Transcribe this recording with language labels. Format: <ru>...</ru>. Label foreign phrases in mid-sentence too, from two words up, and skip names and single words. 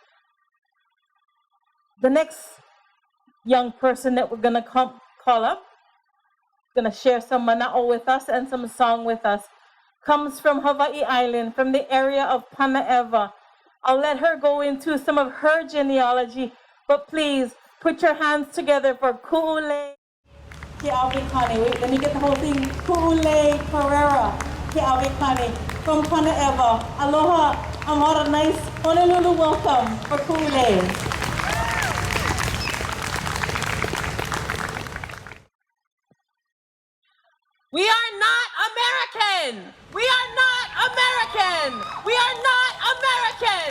<en>The next young person that we're gonna call up, gonna share some mana'o with us and some song with us, comes from Hawaii Island, from the area of Panaeva. I'll let her go into some of her genealogy, but please put your hands together for Pule. Wait, let me get the whole thing. Pule Perreira-Keawekane from Panaeva. Aloha, amara nice, Honolulu welcome for Pule. We are not American! We are not American! We are not American!</en>